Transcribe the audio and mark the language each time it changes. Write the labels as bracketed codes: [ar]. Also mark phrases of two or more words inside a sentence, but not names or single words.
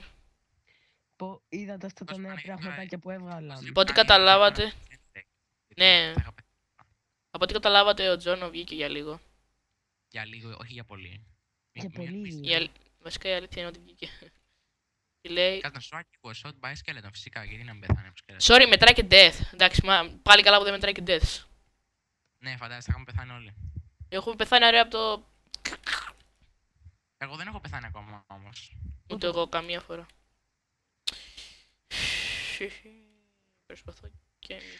[el] Είδατε αυτά τα Πώς νέα πάνε, πραγματάκια που έβγαλαν. Από ό,τι καταλάβατε. Ναι. Από ό,τι καταλάβατε, ο Τζόνο βγήκε για λίγο. Για λίγο, όχι για πολύ. Για πολύ. Βασικά η αλήθεια είναι ότι βγήκε. Τι λέει. Κάτω σου άκουγα [en] shot by skeleton, [el] φυσικά, γιατί να μην πεθάνει από skeleton. Sorry, μετράει και death. Εντάξει, πάλι καλά που δεν μετράει και death. Ναι, φαντάζεσαι, είχαμε πεθάνει όλοι. Έχουμε πεθάνει ρε από το. Εγώ δεν έχω πεθάνει ακόμα όμως. Ούτε εγώ καμία φορά. Προσπαθώ και εμείς.